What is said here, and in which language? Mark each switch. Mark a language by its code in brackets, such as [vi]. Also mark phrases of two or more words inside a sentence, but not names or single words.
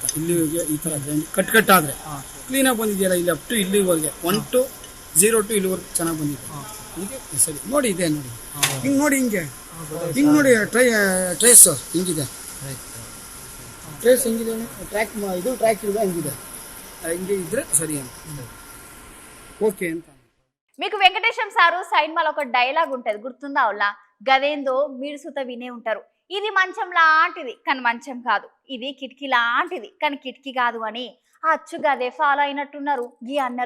[kn] ಇಲ್ಲಿಗೆ ಈ ಥರ ಕಟ್ಟಾದರೆ ಕ್ಲೀನಾಗಿ ಬಂದಿದೆಯಲ್ಲ, ಇಲ್ಲಿ [en] up to [kn] ಇಲ್ಲಿವರೆಗೆ 1 to 0 to ಇಲ್ಲಿವರೆಗೆ ಚೆನ್ನಾಗಿ ಬಂದಿದೆ. ಹೀಗೆ ಸರಿ ನೋಡಿ, ಇದೆ ನೋಡಿ, ಹಿಂಗೆ ನೋಡಿ, ಹಿಂಗೆ ನೋಡಿ, ಟ್ರೇಸ್ ಹಿಂಗಿದೆ, ಟ್ರೇಸ್ ಹಿಂಗಿದೆ, ಟ್ರ್ಯಾಕ್ ಇದು ಟ್ರ್ಯಾಕ್ ಇದೆ, ಹಿಂಗಿದೆ, ಹಿಂಗೆ ಇದ್ರೆ ಸರಿ ಅಂತ ఓకే ಅಂತ. [te] మీకు వెంకటేశం సారు సైడ్ మళ్ళీ ఒక డైలాగ్ ఉంటది, గుర్తుందా? అవులా గదేందో మీరు సుత వినే ఉంటారు. ఇది మంచం లాంటిది కానీ మంచం కాదు, ఇది కిటికీ లాంటిది కానీ కిటికీ కాదు అని అచ్చు గదే ఫాలో అయినట్టున్నారు గీ అన్నలు.